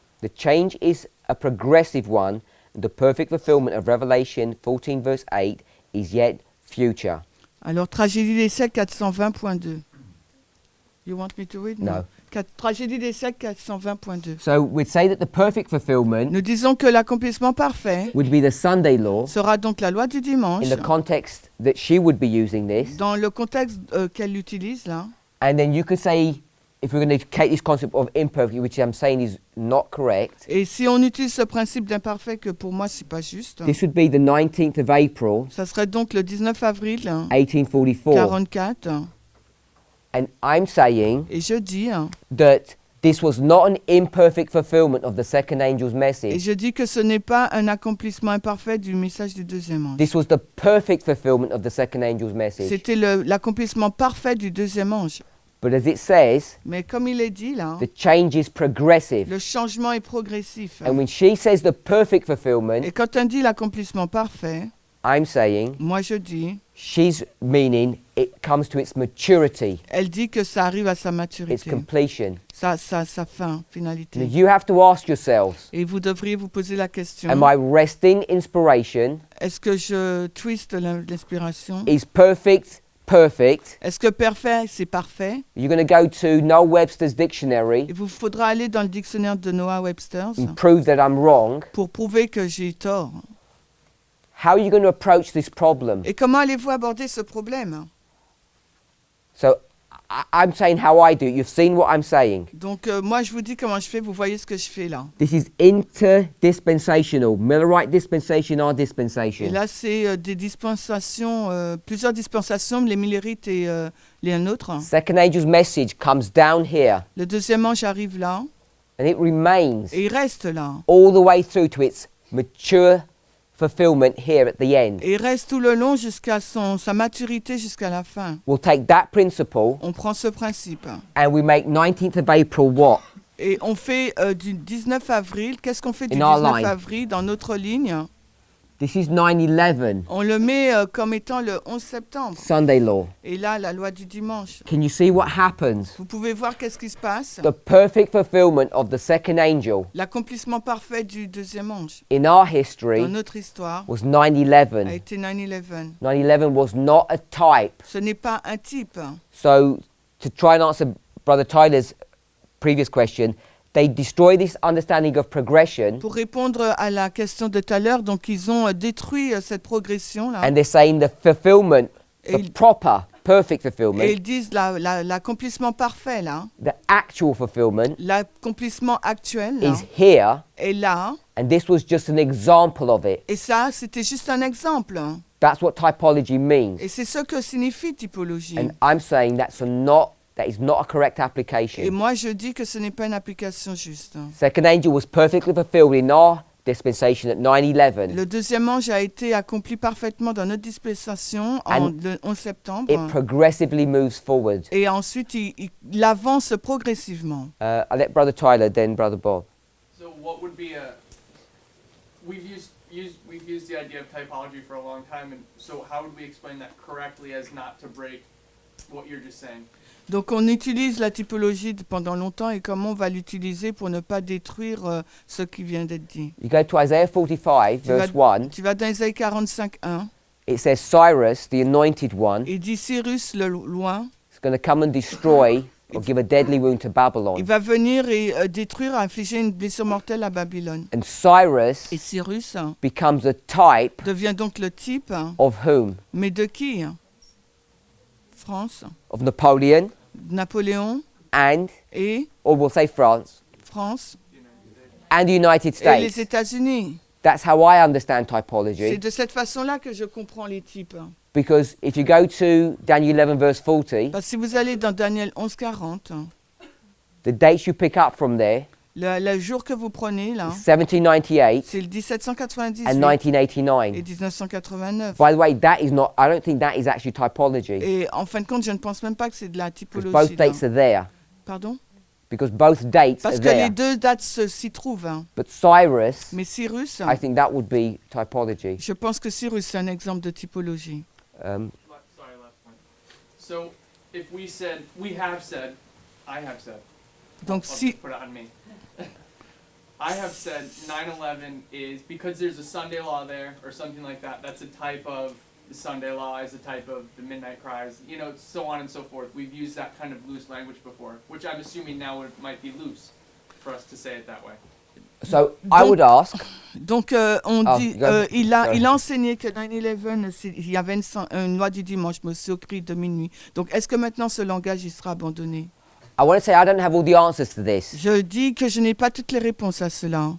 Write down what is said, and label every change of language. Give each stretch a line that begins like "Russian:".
English: The change is a progressive one, and the perfect fulfillment of Revelation 14 verse 8 is yet future. Alors, Tragédie des siècles 420.2. You want me to read? No.
French: Tragédie des siècles 420.2.
English: So we'd say that the perfect fulfillment
French: Nous disons que l'accomplissement parfait
English: would be the Sunday law,
French: sera donc la loi du dimanche,
English: in the context that she would be using this.
French: dans le contexte qu'elle utilise là.
English: And then you could say, if we're going to take this concept of imperfect, which I'm saying is not correct,
French: Et si on utilise ce principe d'imparfait, que pour moi c'est pas juste,
English: this would be the 19th of April,
French: ça serait donc le 19 avril
English: 1844.
French: 44.
English: And I'm saying
French: Et je dis,
English: that this was not an imperfect fulfillment of the second angel's
French: et
English: message.
French: je dis que ce n'est pas un accomplissement imparfait du message du deuxième ange.
English: This was the perfect fulfillment of the second angel's message.
French: C'était l'accomplissement parfait du deuxième ange.
English: But as it says,
French: Mais comme il est dit là,
English: the change is progressive.
French: le changement est progressif.
English: And when she says the perfect
French: Et
English: fulfillment,
French: quand on dit l'accomplissement parfait,
English: I'm saying
French: moi je dis,
English: she's meaning it comes to its maturity,
French: elle dit que ça arrive à sa
English: its
French: maturité,
English: completion.
French: sa fin,
English: Now
French: finalité.
English: you have to ask yourselves,
French: Et vous devriez vous poser la question,
English: am I resting inspiration?
French: est-ce que je twiste l'inspiration?
English: Is perfect perfect?
French: Est-ce que parfait, c'est parfait?
English: You're going to go to Noel Webster's dictionary
French: Il vous faudra aller dans le dictionnaire de Noah Webster's
English: and prove that I'm wrong.
French: pour prouver que j'ai tort.
English: How are you going to approach this problem?
French: Et comment allez-vous aborder ce problème?
English: So I'm saying how I do it. You've seen what I'm saying.
French: Donc moi je vous dis comment je fais, vous voyez ce que je fais là.
English: This is interdispensational. Millerite dispensation, our
French: Et
English: dispensation.
French: là c'est des dispensations, plusieurs dispensations, les Millérites et les nôtres.
English: Second angel's message comes down here
French: Le deuxième ange arrive là
English: and it remains
French: et il reste là.
English: all the way through to its mature fulfillment here at the end.
French: Et il reste tout le long jusqu'à sa maturité jusqu'à la fin.
English: We'll take that principle
French: On prend ce principe
English: and we make 19th of April what?
French: et on fait du 19 avril. Qu'est-ce qu'on fait du
English: In our
French: 19
English: line.
French: avril dans notre ligne?
English: This is 9/11,
French: On le met comme étant le 11 septembre.
English: Sunday law.
French: Et là, la loi du dimanche.
English: Can you see what happens?
French: Vous pouvez voir qu'est-ce qui se passe.
English: The perfect fulfillment of the second angel
French: L'accomplissement parfait du deuxième ange
English: in our
French: dans
English: history
French: notre histoire
English: was
French: a
English: 9/11.
French: été 9/11.
English: 9/11 was not a type.
French: Ce n'est pas un type.
English: So to try and answer Brother Tyler's previous question, they destroy this understanding of progression
French: Pour répondre à la question de tout à l'heure, donc ils ont détruit cette progression-là.
English: and they're saying the fulfillment,
French: Et
English: the proper perfect
French: Et
English: fulfillment,
French: ils disent l'accomplissement parfait, là,
English: the actual fulfillment
French: l'accomplissement actuel, là,
English: is here,
French: est là.
English: and this was just an example of it.
French: Et ça, c'était juste un exemple.
English: That's what typology means.
French: Et c'est ce que signifie typologie.
English: And I'm saying that is not a correct
French: Et
English: application.
French: moi, je dis que ce n'est pas une application juste.
English: Second angel was perfectly fulfilled in our dispensation at 9/11.
French: Le deuxième ange a été accompli parfaitement dans notre dispensation
English: And
French: le 11 septembre.
English: It progressively moves forward.
French: Et ensuite, il avance progressivement.
English: I'll let Brother Tyler, then Brother Bob. So what would be a, we've used the idea of typology for a long time, and so how would we explain that correctly as not to break what you're just saying?
French: Donc on utilise la typologie pendant longtemps et comment on va l'utiliser pour ne pas détruire ce qui vient d'être dit.
English: You go to Isaiah 45, verse 1.
French: Tu vas dans Isaïe 45, 1.
English: It says Cyrus, the anointed one,
French: Il dit Cyrus le loin,
English: is going to come and destroy or give a deadly wound to
French: il
English: Babylon.
French: va venir et détruire, infliger une blessure mortelle à Babylone.
English: And Cyrus
French: Et Cyrus
English: becomes a type
French: devient donc le type,
English: of whom?
French: mais de qui? France,
English: Of Napoleon
French: Napoléon
English: and,
French: et
English: or we'll say France,
French: France
English: and the United
French: et les
English: States.
French: États-Unis.
English: That's how I understand
French: C'est
English: typology.
French: de cette façon-là que je comprends les types.
English: Because if you go to Daniel 11, verse 40,
French: Parce que si vous allez dans Daniel 11, 40,
English: the dates you pick up from there,
French: le jour que vous prenez là,
English: 1798
French: c'est le 1798
English: and
French: et
English: 1989.
French: 1989.
English: By the way, I don't think that is actually typology.
French: Et en fin de compte, je ne pense même pas que c'est de la
English: Because
French: typologie.
English: both
French: là.
English: dates are there.
French: Pardon?
English: Because both dates
French: Parce
English: are
French: que les
English: there.
French: deux dates s'y trouvent. Hein.
English: But Cyrus,
French: Mais Cyrus,
English: I think that would be typology.
French: je pense que Cyrus, c'est un exemple de typologie.
English: Sorry, last point. So if we have said, I have said,
French: Donc
English: I'll
French: si,
English: just put it on me. I have said 9/11 is, because there's a Sunday law there or something like that, that's a type of the Sunday law, is a type of the midnight cries, you know, so on and so forth. We've used that kind of loose language before, which I'm assuming now it might be loose for us to say it that way. So I would ask,
French: donc on Ah, dit,
English: go-
French: il a
English: sorry.
French: enseigné que 9/11, il y avait une loi du dimanche, mais aussi au cri de minuit. Donc est-ce que maintenant ce langage il sera abandonné?
English: I want to say I don't have all the answers to this.
French: Je dis que je n'ai pas toutes les réponses à cela.